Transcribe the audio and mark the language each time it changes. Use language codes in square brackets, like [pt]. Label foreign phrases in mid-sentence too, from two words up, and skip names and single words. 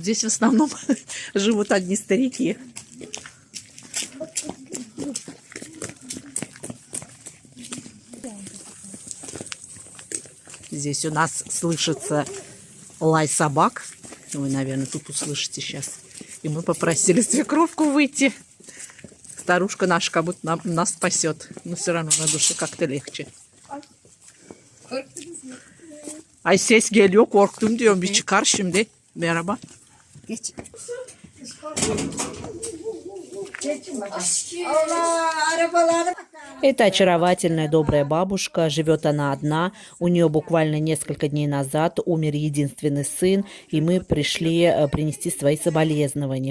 [ru] Здесь в основном живут одни старики. Здесь у нас слышится лай собак. Вы, наверное, тут услышите сейчас. И мы попросили свекровку выйти. Старушка наша как будто нас спасет. Но все равно на душе как-то lегче. [tr] Ay ses geliyor, korktum diyorum. Bir çıkar şimdi. Merhaba. Geç. [ru] Это очаровательная, добрая бабушка. Живет она одна. У нее буквально несколько дней назад умер единственный сын, и мы пришли принести свои соболезнования.